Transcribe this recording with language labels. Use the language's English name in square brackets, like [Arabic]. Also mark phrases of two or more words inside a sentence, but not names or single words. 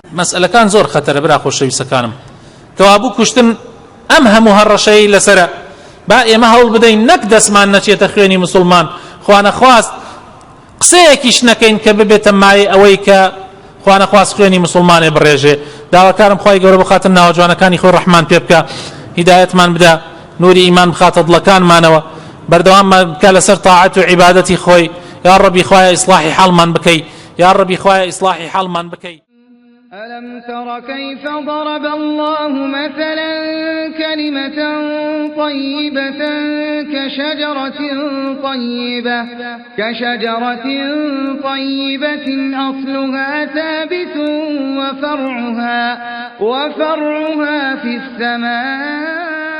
[Central Kurdish] مەسئلەکان زۆر خەتەرە برا خۆشەویستەکانم کەوابوو کوشتن ئەم هەموو هەڕەشەی لەسەرە با ئێمە هەوڵ بدەین نەک دەستمان نەچێتە خوێنی مسلمان خوا نەخواست قسەیەکیش نەکەین کە ببێتە مای ئەوەی کە خوا نەخواست خوێنی مسلمانێ بڕێژێ. داواکارم خوای گەورە بخاتە ناوەجوانەکانی خۆی ڕەحمان پێ بکە هیدایەتمان بدە نوری ئیمان بخاتە دڵەکانمانەوە بەردەواممان بکە لەسەر تاعەت و عیبادەتی خۆی. یا ڕەبی خوایە ئیسلاحی حاڵمان بکەی یا ڕەبی خوایە ئیسلاحی حاڵمان بکەی. [Arabic] ألم تر كيف ضرب الله مثلا كلمة طيبة كشجرة طيبة أصلها ثابت وفرعها في السماء